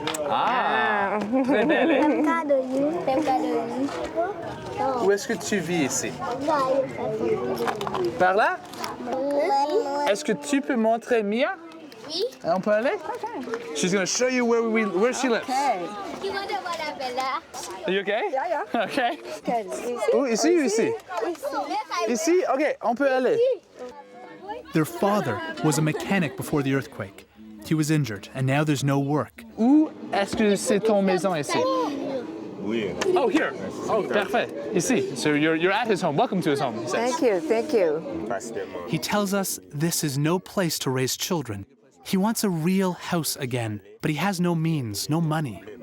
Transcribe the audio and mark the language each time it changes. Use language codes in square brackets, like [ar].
[fr] Ah, très belle. Où est-ce que tu vis ici? Par là? Est-ce que tu peux montrer Mia? Oui. On peut aller? Okay. [en] She's going to show you where she lives. Okay. You want to Are you okay? Yeah. [fr] Okay. Où, ici ou ici? Ici? Okay, on peut aller. [en] Their father was a mechanic before the earthquake. He was injured, and now there's no work. [fr] Où est-ce que c'est ton maison ici? [en] Oh, here. [fr] Oh, parfait. Ici. [en] So you're at his home. Welcome to his home, he says. Thank you, thank you. He tells us this is no place to raise children. He wants a real house again, but he has no means, no money.